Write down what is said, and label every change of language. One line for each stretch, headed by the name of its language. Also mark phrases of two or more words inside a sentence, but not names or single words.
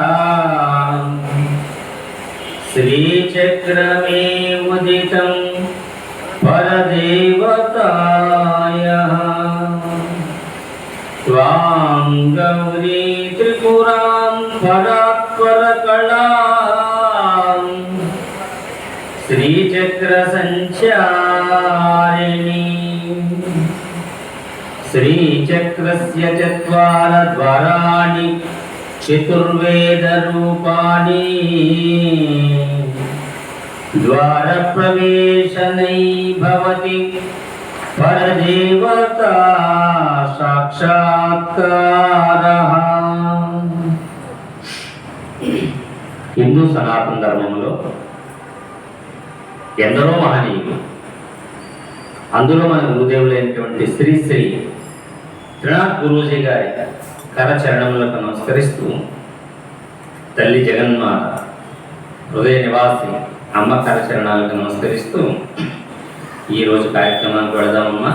Sanskrit: श्रीचक्रमे मुदितं परदेवतायः त्वां गौरी त्रिपुरां परात्परकलां श्रीचक्रसञ्चारिणी श्रीचक्रस्य चत्वार द्वाराणि चतुर्वेदरूपाणि द्वारप्रवेशनै भवति परदेवता साक्षात्कारः।
Telugu: హిందూ సనాతన ధర్మంలో ఎందరో మహనీయులు, అందులో మన గురుదేవులైనటువంటి శ్రీ శ్రీ త్రినాథ్ గురూజీ గారి కరచరణములకు నమస్కరిస్తూ తల్లి జగన్మాత హృదయ నివాసి అమ్మ కరచరణాలకు నమస్కరిస్తూ ఈరోజు కార్యక్రమానికి వెళదామమ్మా.